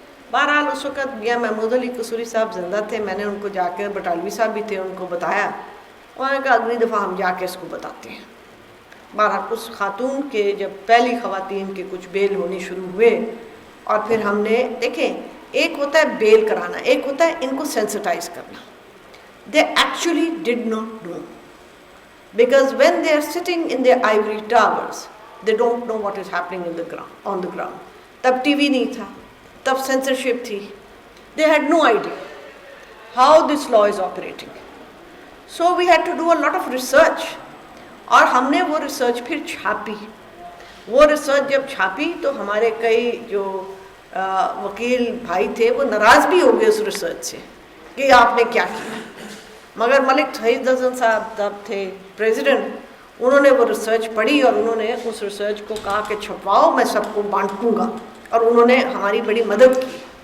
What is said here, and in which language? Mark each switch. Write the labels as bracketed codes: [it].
[ur] بہرحال اس وقت میاں محمود علی قصوری صاحب زندہ تھے. میں نے ان کو جا کے, بٹالوی صاحب بھی تھے, ان کو بتایا. انہوں نے کہا اگلی دفعہ ہم جا کے اس کو بتاتے ہیں. بہرحال اس خاتون کے جب پہلی خواتین کے کچھ بیل ہونی شروع ہوئے اور پھر ہم نے دیکھیں, ایک ہوتا ہے بیل کرانا, ایک ہوتا ہے ان کو سینسٹائز کرنا. [en] They actually did not know, because when they are sitting in their ivory towers, they don't know what is happening in the ground, on the ground. [ur] تب ٹی وی نہیں تھا, تب سینسرشپ تھی. [en] They had no idea how this law is operating. So we had to do a lot of research. [ur] اور ہم نے وہ research پھر چھاپی. وہ ریسرچ جب چھاپی تو ہمارے کئی جو وکیل بھائی تھے وہ ناراض بھی ہو گئے اس ریسرچ سے کہ آپ نے کیا کیا. مگر ملک شہید حسن صاحب تب تھے پریزیڈنٹ, انہوں نے وہ ریسرچ پڑھی اور انہوں نے اس ریسرچ کو کہا کہ چھپواؤ, میں سب کو بانٹوں گا, اور انہوں نے ہماری بڑی مدد کی.